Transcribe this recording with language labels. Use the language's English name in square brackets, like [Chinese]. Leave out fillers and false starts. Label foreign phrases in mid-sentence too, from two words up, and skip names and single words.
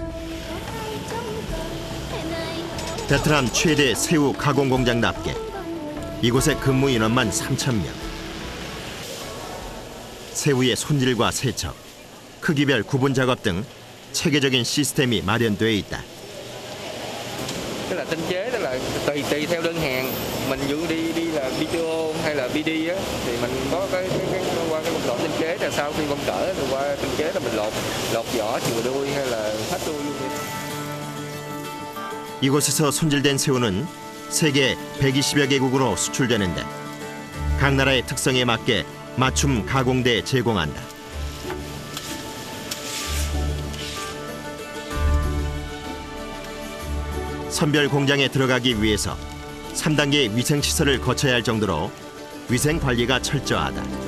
[Korean] 베트남 최대 새우 가공 공장답게 이곳의 근무 인원만 3,000명. 새우의 손질과 세척, 크기별 구분 작업 등 체계적인 시스템이 ma련돼 있다. [Vietnamese] Tức là tinh chế, tức là tùy theo đơn hàng, mình dụ đi là video hay là BD á, thì mình có cái qua cái công đoạn tinh chế, là sau khi bông cỡ thì qua tinh chế là mình lột vỏ chừa đuôi hay là hết đuôi luôn. [Korean] 이곳에서 손질된 새우는 세계 120여 개국으로 수출되는데 각 나라의 특성에 맞게 맞춤 가공돼 제공한다. 선별 공장에 들어가기 위해서 3단계 위생시설을 거쳐야 할 정도로 위생 관리가 철저하다.